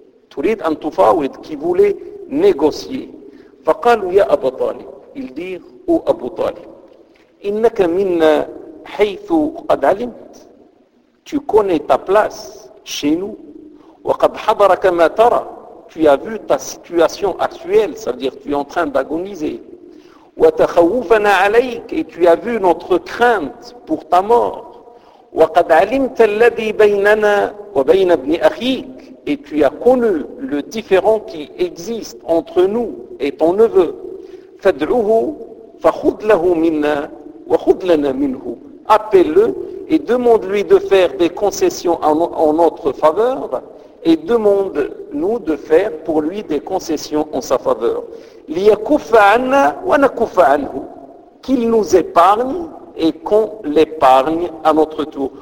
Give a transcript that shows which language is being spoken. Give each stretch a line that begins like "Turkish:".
Arabic: Turid an tufawid,
French: qui voulait négocier.
Arabic: فقالوا يا أبو طالب,
French: ils disent, ô Abu Talib,
Arabic: إنك من حيث قد علمت,
French: tu connais ta place chez nous,
Arabic: وقد حضرك ما ترى,
French: tu as vu ta situation actuelle, ça veut dire tu es en train d'agoniser,
Arabic: وتخوفنا عليك,
French: et tu as vu notre crainte pour ta mort,
Arabic: وقد علمت الذي بيننا وبين ابن أخيك,
French: et tu as connu le différent qui existe entre nous et ton neveu.
Arabic: فادعوه فخذ له منا وخذ لنا منه.
French: Appelle-le et demande-lui de faire des concessions en notre faveur, et demande-nous de faire pour lui des concessions en sa faveur.
Arabic: ليكف عنا ونكف عنه.
French: Qu'il nous épargne et qu'on l'épargne à notre tour.